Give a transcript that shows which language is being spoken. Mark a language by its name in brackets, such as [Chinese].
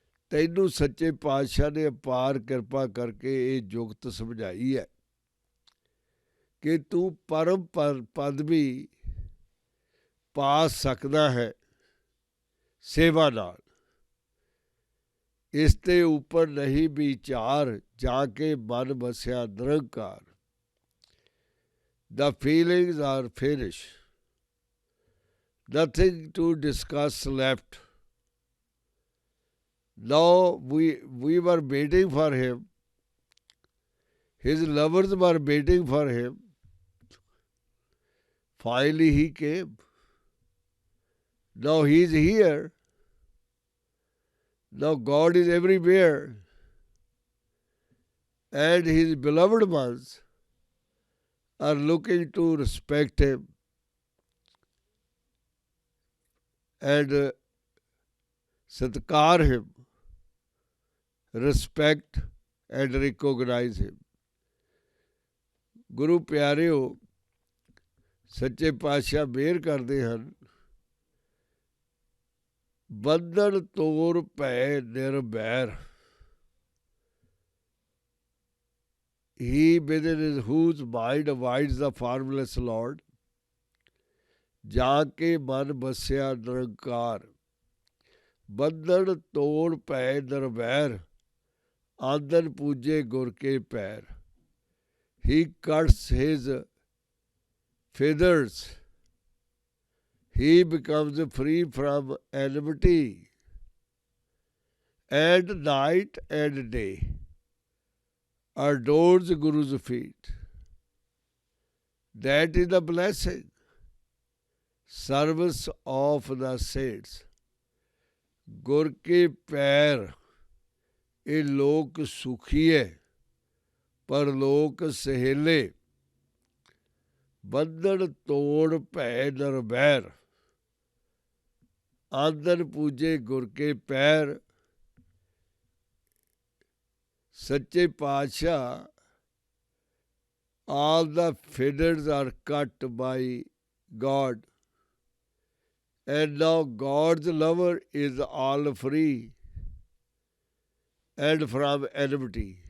[Punjabi] ਤੈਨੂੰ ਸੱਚੇ ਪਾਤਸ਼ਾਹ ਨੇ ਅਪਾਰ ਕਿਰਪਾ ਕਰਕੇ ਇਹ ਜੁਗਤ ਸਮਝਾਈ ਹੈ ਕਿ ਤੂੰ ਪਰਮ ਪਦਵੀ ਪਾ ਸਕਦਾ ਹੈ ਸੇਵਾ ਨਾਲ। ਇਸ ਤੇ ਉੱਪਰ ਨਹੀਂ ਵਿਚਾਰ, ਜਾ ਕੇ ਮਨ ਵਸਿਆ ਨਿਰੰਕਾਰ। [English] The feelings are finished. Nothing to discuss left. Now we were waiting for him. His lovers were waiting for him. Finally he came. Now he is here. Now God is everywhere. And his beloved ones are looking to respect him and satkar him, respect and recognize him. [Punjabi] ਗੁਰੂ ਪਿਆਰਿਓ, ਸੱਚੇ ਪਾਤਸ਼ਾਹ ਮਿਹਰ ਕਰਦੇ ਹਨ। ਬੰਧਨ ਤੋੜ ਭੈ ਨਿਰਭੈਰ। [English] He within whose mind abides the formless Lord, [Punjabi] ਜਾ ਕੇ ਮਨ ਵਸਿਆ ਨਿਰੰਕਾਰ। ਬੰਧਨ ਤੋੜ ਭੈ ਨਿਰਭੈਰ, ਆਂਦਨ ਪੂਜੇ ਗੁਰ ਕੇ ਪੈਰ। [English] He cuts his feathers. He becomes free from enmity. And night and day adores Guru's feet. That is the blessing, service of the saints. [Punjabi] ਗੁਰ ਕੇ ਪੈਰ, ਇਹ ਲੋਕ ਸੁਖੀਏ ਪਰਲੋਕ ਸਹੇਲੇ। ਬੰਧਨ ਤੋੜ ਭੈ ਨਿਰਭੈਰ, ਆਂਦਨ ਪੂਜੇ ਗੁਰ ਕੇ ਪੈਰ। ਸੱਚੇ ਪਾਤਸ਼ਾਹ, [English] all the feathers are cut by God, and now God's lover is all free and from enmity.